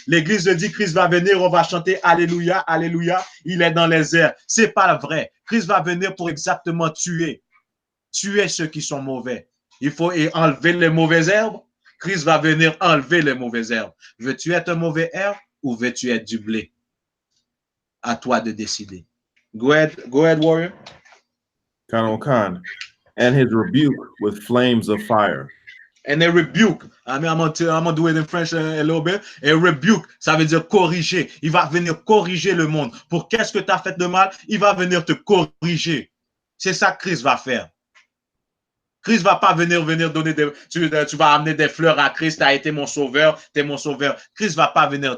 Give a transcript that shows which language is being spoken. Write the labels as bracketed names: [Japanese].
[French] L'Église le dit, Christ va venir, on va chanter Alléluia, Alléluia, il est dans les airs. C'est pas vrai. Christ va venir pour exactement tuer ceux qui sont mauvais. Il faut enlever les mauvaises herbes. Christ va venir enlever les mauvaises herbes. Veux-tu être un mauvais herbe ou veux-tu être du blé? À toi de décider. [English] Go ahead, warrior. Khan, and his rebuke with flames of fire. And a rebuke. I'm gonna do it in French a little bit. [French] A rebuke, ça veut dire corriger. Il va venir corriger le monde. Pour qu'est-ce que tu as fait de mal, il va venir te corriger. C'est ça que Christ va faire. Christ va pas venir donner tu vas amener des fleurs à Christ, tu as été mon sauveur, tu es mon sauveur. Christ va pas venir.